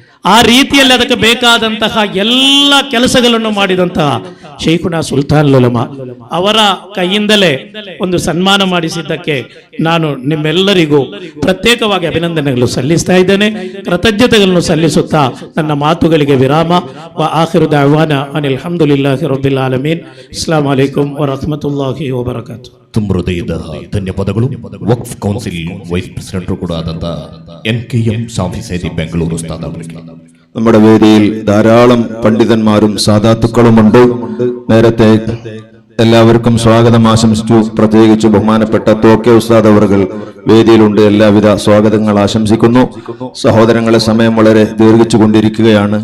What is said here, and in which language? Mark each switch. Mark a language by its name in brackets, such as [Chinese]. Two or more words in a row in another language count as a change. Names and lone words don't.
[Kannada] ಆ ರೀತಿಯಲ್ಲಿ ಅದಕ್ಕೆ ಬೇಕಾದಂತಹ ಎಲ್ಲ ಕೆಲಸಗಳನ್ನು ಮಾಡಿದಂತಹ ಶೈಖುನಾ ಸುಲ್ತಾನ್ ಉಲಮಾ ಅವರ ಕೈಯಿಂದಲೇ ಒಂದು ಸನ್ಮಾನ ಮಾಡಿಸಿದ್ದಕ್ಕೆ ನಾನು ನಿಮ್ಮೆಲ್ಲರಿಗೂ ಪ್ರತ್ಯೇಕವಾಗಿ ಅಭಿನಂದನೆಗಳು ಸಲ್ಲಿಸ್ತಾ ಇದ್ದೇನೆ, ಕೃತಜ್ಞತೆಗಳನ್ನು ಸಲ್ಲಿಸುತ್ತಾ ನನ್ನ ಮಾತುಗಳಿಗೆ ವಿರಾಮ. [Arabic] وآخر دعوانا أن الحمد لله رب العالمين. السلام عليكم ورحمة الله وبركاته. [Kannada] ತುಂಬ ಹೃದಯದ ಧನ್ಯವಾದಗಳು. [English] Waqf Council Vice President [Kannada] ಕೂಡ ಆದಂತ NKM ಶಾಫಿ ಸೈದಿ ಬೆಂಗಳೂರು ಉಸ್ತಾದ್ ಅವರಿಗೆ [Malayalam] നമ്മുടെ വേദിയിൽ ധാരാളം പണ്ഡിതന്മാരും സാദാത്തുക്കളുമുണ്ട്. നേരത്തെ എല്ലാവർക്കും സ്വാഗതം ആശംസിച്ചു. പ്രത്യേകിച്ച് ബഹുമാനപ്പെട്ട തോക്കെ ഉസ്താദ് അവർകൾ വേദിയിലുണ്ട്. എല്ലാവിധ സ്വാഗതങ്ങൾ ആശംസിക്കുന്നു. സഹോദരങ്ങളെ, സമയം വളരെ ദീർഘിച്ചു കൊണ്ടിരിക്കുകയാണ്.